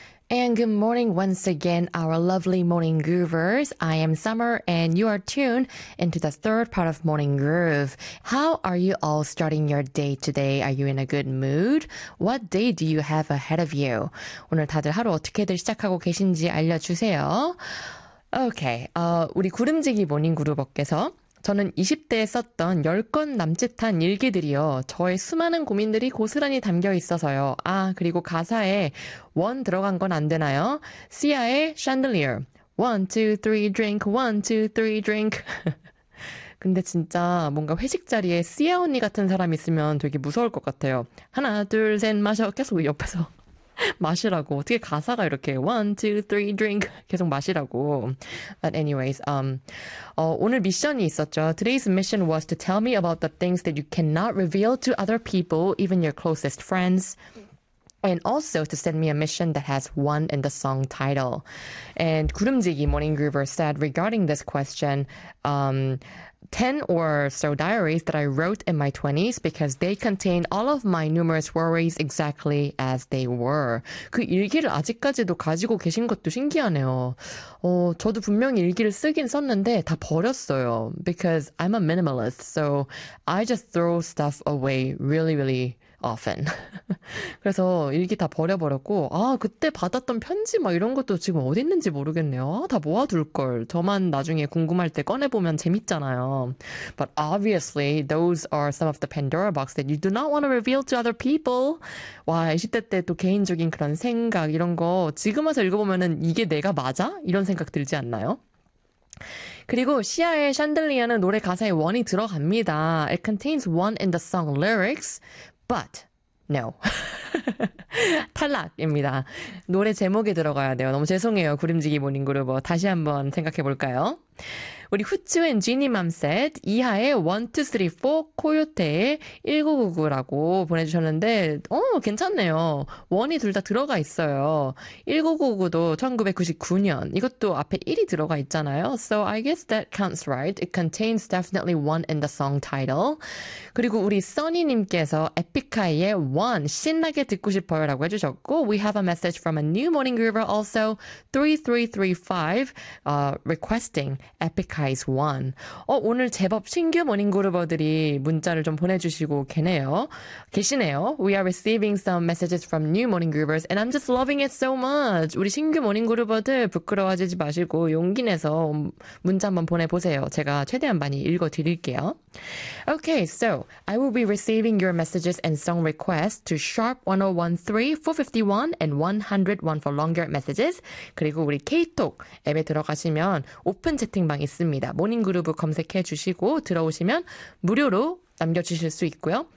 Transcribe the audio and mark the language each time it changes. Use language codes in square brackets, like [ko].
[en] And good morning once again, our lovely Morning Groovers. I am Summer, and you are tuned into the third part of Morning Groove. How are you all starting your day today? Are you in a good mood? What day do you have ahead of you? [ko] 오늘 다들 하루 어떻게들 시작하고 계신지 알려주세요. Okay, 우리 구름지기 모닝 그루버께서 저는 20대에 썼던 10권 남짓한 일기들이요. 저의 수많은 고민들이 고스란히 담겨 있어서요. 아, 그리고 가사에 원 들어간 건 안 되나요? 시아의 샹들리어. 1, 2, 3, drink. 근데 진짜 뭔가 회식 자리에 시아 언니 같은 사람 있으면 되게 무서울 것 같아요. 하나, 둘, 셋, 마셔. 계속 옆에서 마시라고. 어떻게 가사가 이렇게 1, 2, 3, drink 계속 마시라고. [en] But anyways, [ko] 오늘 미션이 있었죠. [en] Today's mission was to tell me about the things that you cannot reveal to other people, even your closest friends. And also to send me a mission that has one in the song title. And 구름지기 Morning Groover said regarding this question, 10 or so diaries that I wrote in my 20s because they contain all of my numerous worries exactly as they were. [ko] 그 일기를 아직까지도 가지고 계신 것도 신기하네요. 저도 분명히 일기를 쓰긴 썼는데 다 버렸어요. [en] Because I'm a minimalist, so I just throw stuff away really, really often. [ko] 그래서 일기 다 버려버렸고, 아, 그때 받았던 편지 막 이런 것도 지금 어디 있는지 모르겠네요. 아, 다 모아둘걸. 저만 나중에 궁금할 때 꺼내보면 재밌잖아요. [en] But obviously, those are some of the Pandora box that you do not want to reveal to other people. [ko] 와, 20대 때 또 개인적인 그런 생각, 이런 거 지금 와서 읽어보면은 이게 내가 맞아? 이런 생각 들지 않나요? 그리고 시아의 샹들리아는 노래 가사에 원이 들어갑니다. [en] It contains one in the song lyrics. But, no. [ko] 탈락입니다. 노래 제목에 들어가야 돼요. 너무 죄송해요. 구름지기 모닝그룹. 다시 한번 생각해 볼까요? 우리 후츠 앤 지니맘 셋 이하의 1, 2, 3, 4 코요테의 1999라고 보내주셨는데 괜찮네요. 원이 둘 다 들어가 있어요. 1999도 1999년 이것도 앞에 1이 들어가 있잖아요. [en] So I guess that counts right. It contains definitely one in the song title. [ko] 그리고 우리 써니님께서 에픽하이의 1 신나게 듣고 싶어요 라고 해주셨고 [en] We have a message from a new morning groover also 3335 requesting Epic Guys, one. [ko] 오늘 제법 신규 모닝 그루버들이 문자를 좀 보내주시고 계시네요. [en] We are receiving some messages from new morning groovers, and I'm just loving it so much. [ko] 우리 신규 모닝 그루버들 부끄러워하지 마시고 용기 내서 문자 한번 보내보세요. 제가 최대한 많이 읽어드릴게요. [en] Okay, so I will be receiving your messages and song requests to sharp 1013, 451, and 101 for longer messages. [ko] 그리고 우리 K톡 앱에 들어가시면 오픈 채팅방이 있습니다. 모닝그루브 검색해 주시고 들어오시면 무료로 남겨주실 수 있고요.